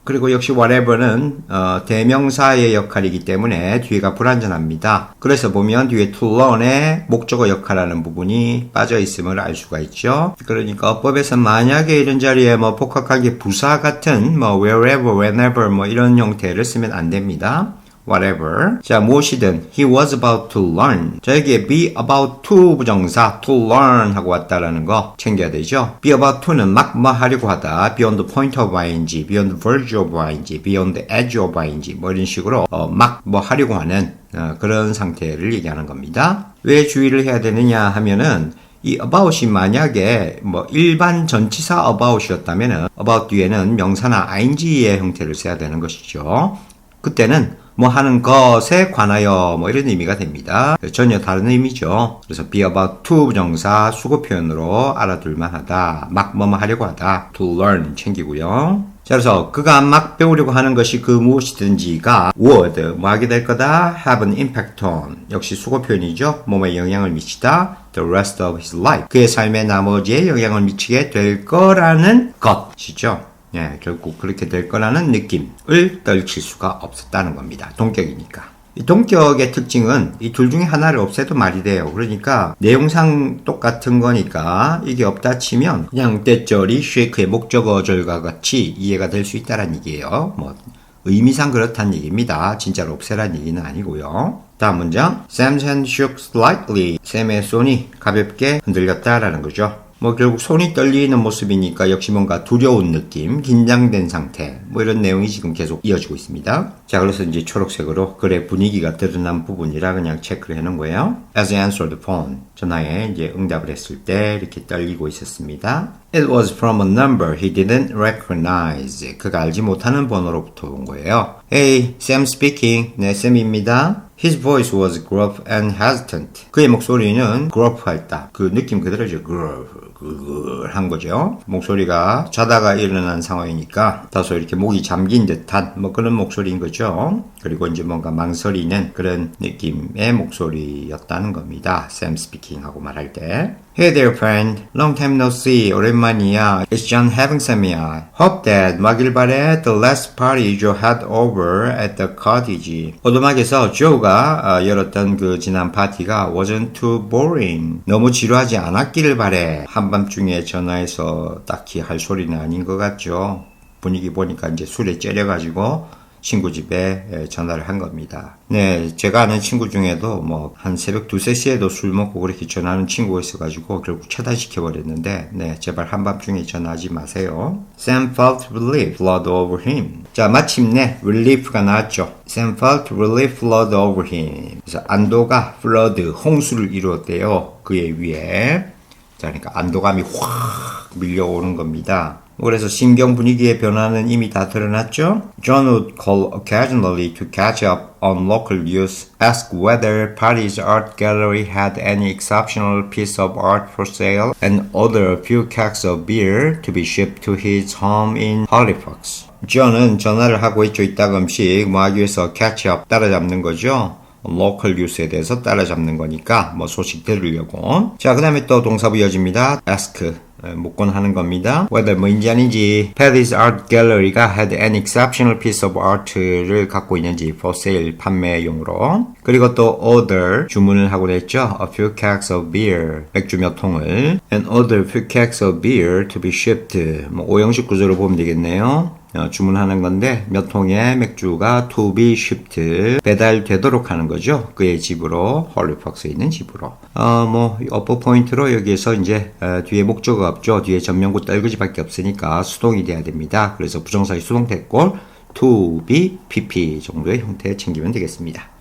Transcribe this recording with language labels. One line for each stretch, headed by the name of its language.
Korean: 그리고 역시 whatever는 대명사의 역할이기 때문에 뒤가 불완전합니다. 그래서 보면 뒤에 to learn의 목적어 역할하는 부분이 빠져 있음을 알 수가 있죠. 그러니까 어법에서 만약에 이런 자리에 뭐 복합관계 부사 같은 뭐 wherever, whenever 뭐 이런 형태를 쓰면 안 됩니다. whatever. 자, 무엇이든
English: he was about to learn.
Korean: 자, 여기에 be about to 부정사 to learn 하고 왔다라는 거 챙겨야 되죠. be about to는 막 뭐 하려고 하다.
English: beyond the point of ing, beyond the verge of ing, beyond the edge of ing
Korean: 뭐 이런 식으로 막 뭐 하려고 하는 그런 상태를 얘기하는 겁니다. 왜 주의를 해야 되느냐 하면은 이 about이 만약에 뭐 일반 전치사 about이었다면은 about 뒤에는 명사나 ing의 형태를 써야 되는 것이죠. 그때는 뭐 하는 것에 관하여 뭐 이런 의미가 됩니다. 전혀 다른 의미죠. 그래서 be about to 부정사 수고 표현으로 알아둘만 하다. 막 뭐뭐 하려고 하다. to learn 챙기고요. 자, 그래서 그가 막 배우려고 하는 것이 그 무엇이든지가 would 뭐 하게 될 거다.
English: have an impact on
Korean: 역시 수고 표현이죠. 몸에 영향을 미치다.
English: the rest of his life
Korean: 그의 삶의 나머지에 영향을 미치게 될 거라는 것이죠. 예, 결국 그렇게 될 거라는 느낌을 떨칠 수가 없었다는 겁니다. 동격이니까. 이 동격의 특징은 이 둘 중에 하나를 없애도 말이 돼요. 그러니까 내용상 똑같은 거니까 이게 없다 치면 그냥 때절이 shake의 목적어절과 같이 이해가 될 수 있다는 얘기예요. 뭐 의미상 그렇다는 얘기입니다. 진짜로 없애라는 얘기는 아니고요. 다음 문장.
English: Sam's hand shook slightly.
Korean: 샘의 손이 가볍게 흔들렸다라는 거죠. 뭐 결국 손이 떨리는 모습이니까 역시 뭔가 두려운 느낌, 긴장된 상태 뭐 이런 내용이 지금 계속 이어지고 있습니다. 자, 그래서 이제 초록색으로 글의 분위기가 드러난 부분이라 그냥 체크를 해놓은 거예요.
English: As he answered the phone
Korean: 전화에 이제 응답을 했을 때 이렇게 떨리고 있었습니다.
English: It was from a number he didn't recognize.
Korean: 그가 알지 못하는 번호로부터 온 거예요.
English: Hey, Sam speaking.
Korean: 네, 샘입니다.
English: His voice was gruff and hesitant.
Korean: 그의 목소리는 gruff했다. 그 느낌 그대로죠. 한 거죠. 목소리가 자다가 일어난 상황이니까 다소 이렇게 목이 잠긴 듯한 뭐 그런 목소리인 거죠. 그리고 이제 뭔가 망설이는 그런 느낌의 목소리였다는 겁니다.
English: Sam speaking
Korean: 하고 말할 때.
English: Hey there friend, long time no see.
Korean: 오랜만이야.
English: It's John having Sam이야. Hope that
Korean: 막일 바래
English: the last party Joe had over at the cottage.
Korean: 오두막에서 조가 열었던 그 지난 파티가
English: wasn't too boring.
Korean: 너무 지루하지 않았기를 바래. 한밤중에 전화해서 딱히 할 소리는 아닌 것 같죠. 분위기 보니까 이제 술에 째려가지고 친구 집에 전화를 한 겁니다. 네, 제가 아는 친구 중에도 뭐 한 새벽 2, 3시에도 술 먹고 그렇게 전화하는 친구가 있어가지고 결국 차단시켜버렸는데 네, 제발 한밤중에 전화하지 마세요.
English: Sam felt relief flood over him.
Korean: 자, 마침내 relief가 나왔죠.
English: Sam felt relief flood over him.
Korean: 그래서 안도가 flood, 홍수를 이루었대요. 그의 위에. 자, 그러니까 안도감이 확 밀려오는 겁니다. 그래서 심경 분위기의 변화는 이미 다 드러났죠.
English: John would call occasionally to catch up on local news, ask whether Paris Art Gallery had any exceptional piece of art for sale, and order a few kegs of beer to be shipped to his home in Halifax.
Korean: John은 전화를 하고 있죠. 이따금씩 뭐 하기 위해서 catch up, 따라잡는 거죠. 로컬 뉴스에 대해서 따라잡는 거니까 뭐 소식 들으려고. 자, 그 다음에 또 동사부 이어집니다. ask, 묻곤 하는 겁니다. whether 뭐인지 아닌지 Paris Art Gallery가
English: had an exceptional piece of art
Korean: 를 갖고 있는지
English: for sale,
Korean: 판매용으로. 그리고 또 order, 주문을 하고 했죠.
English: a few kegs of beer,
Korean: 맥주 몇 통을.
English: and order a few kegs of beer to be shipped.
Korean: 뭐 오형식 구조로 보면 되겠네요. 주문하는 건데 몇 통의 맥주가
English: to be shipped,
Korean: 배달되도록 하는 거죠. 그의 집으로, 헐리팍스에 있는 집으로. 뭐 어퍼 포인트로 여기에서 이제 뒤에 목적어가 없죠. 뒤에 전명구 떨그지밖에 없으니까 수동이 돼야 됩니다. 그래서 부정사의 수동태꼴 to be pp 정도의 형태 챙기면 되겠습니다.